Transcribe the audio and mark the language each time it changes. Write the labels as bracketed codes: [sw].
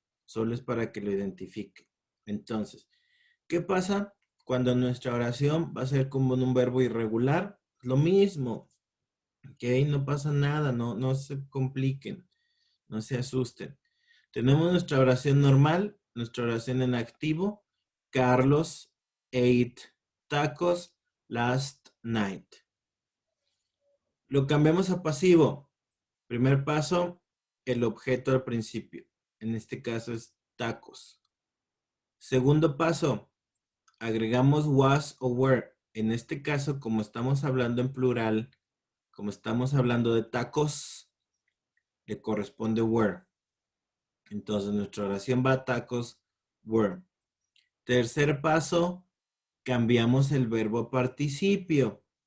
[es] Solo es para que lo identifique. Entonces, ¿qué pasa cuando nuestra oración va a ser como en un verbo irregular? Lo mismo, ¿ok? No pasa nada, no se compliquen, no se asusten. Tenemos nuestra oración normal, nuestra oración en activo. [en] Carlos ate tacos last night. [es] Lo cambiamos a pasivo. Primer paso, el objeto al principio. En este caso es tacos. Segundo paso, agregamos was o were. En este caso, como estamos hablando en plural, como estamos hablando de tacos, le corresponde were. Entonces, nuestra oración va a [en] tacos were. [es] Tercer paso, cambiamos el verbo participio.